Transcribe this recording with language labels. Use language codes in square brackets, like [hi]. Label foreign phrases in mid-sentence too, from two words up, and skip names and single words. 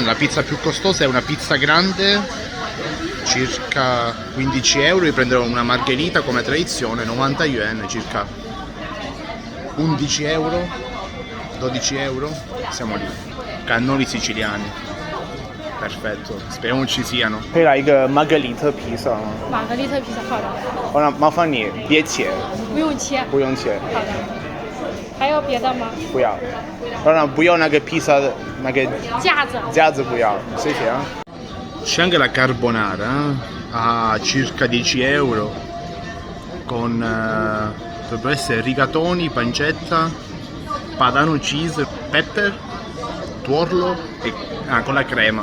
[it] La pizza più costosa è una pizza grande, circa 15 euro. Io prenderò una margherita come tradizione, 90 yuan, circa 11 euro, 12 euro, siamo lì. Cannoli siciliani, perfetto, speriamo ci siano. [zh] 可以来一个 margherita pizza 吗？玛格丽特披萨，好的。好了，麻烦你别切，不用切。不用切，好的。还有别的吗？不要。当然不要那个披萨的那个架子不要，谢谢啊。 [it] C'è anche la carbonara a circa 10 euro con dovrebbero essere rigatoni, pancetta, padano [en] cheese, pepper, [it] tuorlo e con la crema.